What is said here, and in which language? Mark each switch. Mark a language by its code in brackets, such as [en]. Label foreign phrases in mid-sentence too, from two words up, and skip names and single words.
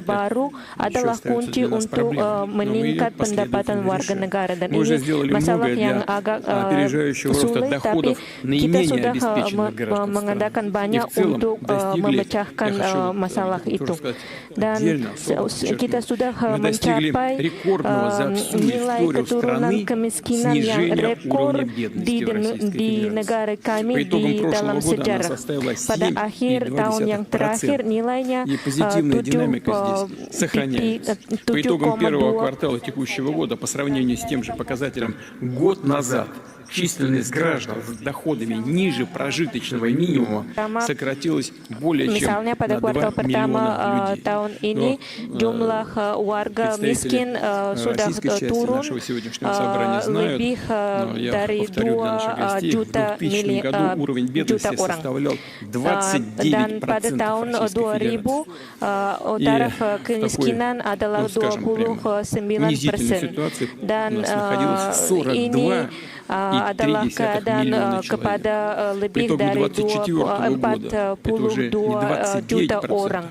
[id] baru adalah kunci untuk meningkat pendapatan warga negara, dan ini masalah yang agak sulit, tapi kita sudah mengadakan banyak untuk memecahkan masalah itu, dan kita sudah mencapai nilai keturunan kemiskinan yang rekor di negara kami di dalam sejarah. Pada akhir tahun yang terakhir nilainya 7,2. [ru] По итогам первого квартала текущего года по сравнению с тем же показателем год назад численность граждан с доходами ниже прожиточного минимума сократилась более чем на 2 миллиона людей. [id] Tahun ini jumlah warga miskin sudah turun lebih dari 2 juta orang. Dan pada tahun 2000 taraf kemiskinan adalah 29%, dan ini adalah keadaan kepada lebih dari 42 juta orang.